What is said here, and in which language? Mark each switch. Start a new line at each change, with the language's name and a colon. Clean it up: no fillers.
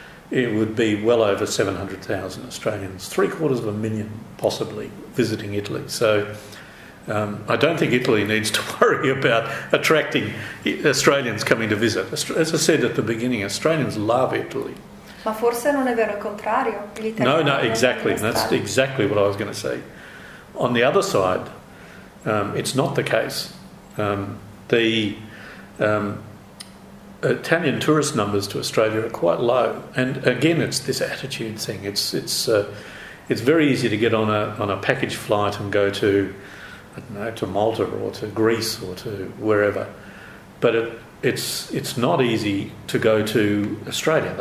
English: It would be well over 700,000 Australians, 750,000 possibly, visiting Italy. So I don't think Italy needs to worry about attracting Australians coming to visit. As I said at the beginning, Australians love Italy.
Italian: Ma forse non è vero il contrario.
English: No, exactly. That's exactly what I was going to say. On the other side, it's not the case. The Italian tourist numbers to Australia are quite low, and again, it's this attitude thing. It's very easy to get on a package flight and go to, I don't know, to Malta or to Greece or to wherever, but it's not easy to go to Australia.